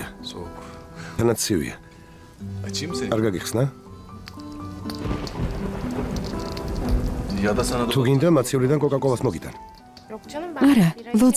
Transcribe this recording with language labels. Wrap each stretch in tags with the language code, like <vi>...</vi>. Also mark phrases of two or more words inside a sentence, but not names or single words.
<tr>Soğuk.</tr> <ka>თანაც ცივია.</ka> <tr>Açayım mı seni?</tr> <ka>არ გაგიხსნა?</ka> <tr>Ya da sana</tr> <ka>თუ გინდა მაცივრიდან კოკაკოლას მოგიტან.</ka> <tr>Yok canım ben</tr> <ka>არა,</ka> <tr>bira</tr> <ka>ლოდს</ka>